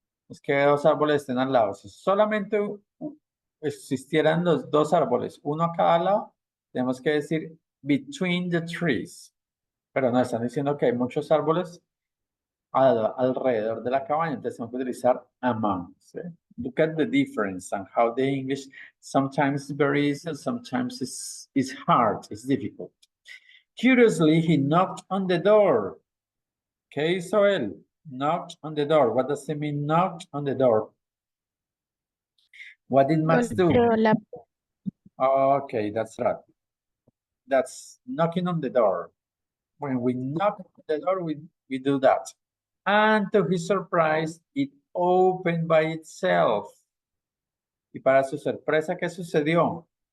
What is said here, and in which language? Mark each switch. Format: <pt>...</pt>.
<es>Es que dos árboles estén al lado. Si solamente existieran los dos árboles, uno a cada lado, tenemos que decir</es> <en>between the trees.</en> <es>Pero no, están diciendo que hay muchos árboles alrededor de la cabaña, entonces tenemos que utilizar among. ¿Sí?</es> <en>Look at the difference and how the English sometimes is very easy, sometimes it's hard, it's difficult. Curiously, he knocked on the door.</en> <es>¿Qué hizo él?</es> <en>Knocked on the door. What does it mean, knocked on the door? What did Max do? Okay, that's right. That's knocking on the door. When we knock on the door, we do that. And to his surprise, it opened by itself.</en> <es>Y para su sorpresa, ¿qué sucedió?</es>